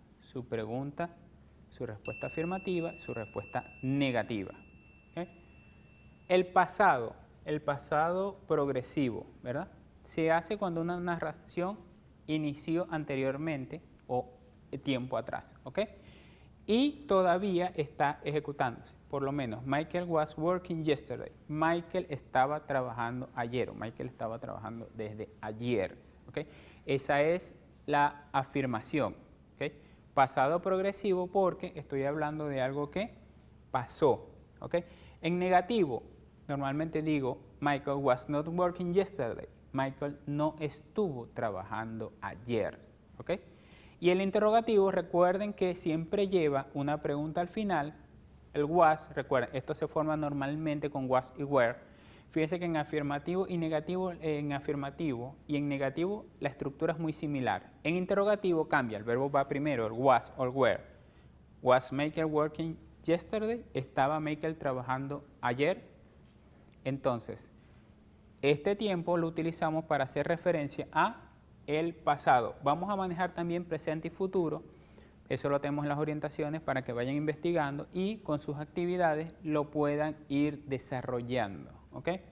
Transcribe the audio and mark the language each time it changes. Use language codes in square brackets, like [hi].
[es] Su pregunta, su respuesta afirmativa, su respuesta negativa. ¿Okay? El pasado progresivo, ¿verdad? Se hace cuando una narración inició anteriormente o tiempo atrás, ¿ok? Y todavía está ejecutándose. Por lo menos, [en] Michael was working yesterday. [es] Michael estaba trabajando ayer, o Michael estaba trabajando desde ayer, ¿ok? Esa es la afirmación, ¿ok? Pasado progresivo porque estoy hablando de algo que pasó, ¿ok? En negativo, normalmente digo, [en] Michael was not working yesterday. [es] Michael no estuvo trabajando ayer, ¿ok? Y el interrogativo, recuerden que siempre lleva una pregunta al final. El was, recuerden, esto se forma normalmente con was y were. Fíjense que en afirmativo y negativo, en afirmativo y en negativo la estructura es muy similar. En interrogativo cambia, el verbo va primero, el was o el were. [en] Was Michael working yesterday? [es] ¿Estaba Michael trabajando ayer? Entonces, este tiempo lo utilizamos para hacer referencia a el pasado. Vamos a manejar también presente y futuro. Eso lo tenemos en las orientaciones para que vayan investigando y con sus actividades lo puedan ir desarrollando. ¿Ok?